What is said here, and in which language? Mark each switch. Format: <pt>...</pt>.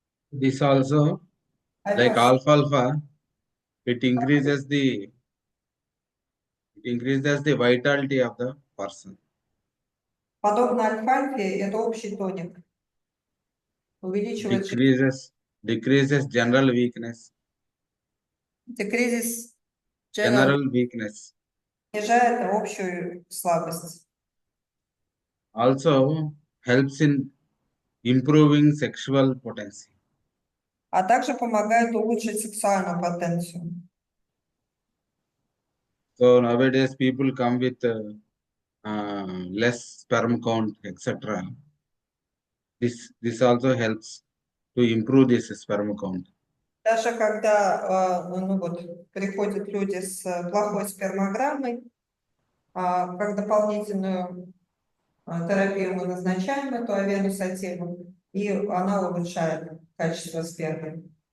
<en>This also, like alfalfa, it increases the vitality of the person.</en> <ru>Подобно альфальфе, это общий тоник. Увеличивает</ru> <en>Decreases general weakness.</en> <ru>кризис,</ru> <en>General weakness.</en> <ru>снижает общую слабость.</ru> <en>Also helps in improving sexual potency.</en> <ru>А также помогает улучшить сексуальную потенцию.</ru> <en>So nowadays people come with less sperm count, etc. This also helps to improve this sperm count.</en> <ru>Даже когда приходят люди с плохой спермограммой, как дополнительную терапию мы назначаем эту авену сативу, и она улучшает качество спермы.</ru>